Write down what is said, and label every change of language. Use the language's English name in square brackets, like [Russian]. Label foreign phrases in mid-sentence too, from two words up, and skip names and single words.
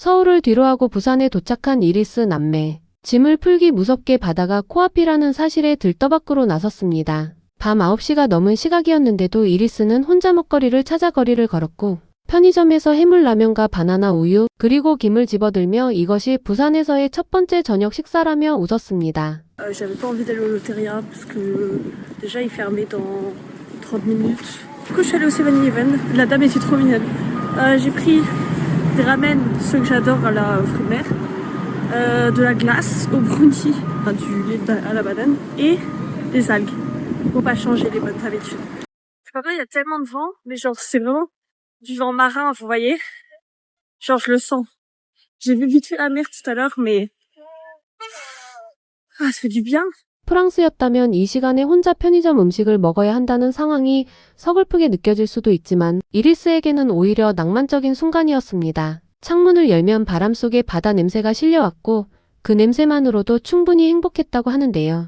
[Korean] 서울을 뒤로하고 부산에 도착한 이리스 남매. 짐을 풀기 무섭게 바다가 코앞이라는 사실에 들떠밖으로 나섰습니다. 밤 9시가 넘은 시각이었는데도 이리스는 혼자 먹거리를 찾아 거리를 걸었고 편의점에서 해물라면과 바나나 우유 그리고 김을 집어들며 이것이 부산에서의 첫 번째 저녁 식사라며 웃었습니다. [French] J'avais pas envie d'aller au Loteria parce que déjà il fermait dans 30 minutes. Du coup je suis allée au 7-Eleven. La dame était trop mignonne. J'ai pris des ramen, ceux que j'adore à la fruits de mer, de la glace au brownie, enfin, du lait à la banane et des algues. Pour pas changer les bonnes habitudes. C'est pas vrai, il y a tellement de vent, mais genre c'est vraiment du vent marin, vous voyez. Genre je le sens. J'ai vu vite fait la mer tout à l'heure, mais ça fait du bien. [Korean] 프랑스였다면 이 시간에 혼자 편의점 음식을 먹어야 한다는 상황이 서글프게 느껴질 수도 있지만 이리스에게는 오히려 낭만적인 순간이었습니다. 창문을 열면 바람 속에 바다 냄새가 실려왔고 그 냄새만으로도 충분히 행복했다고 하는데요.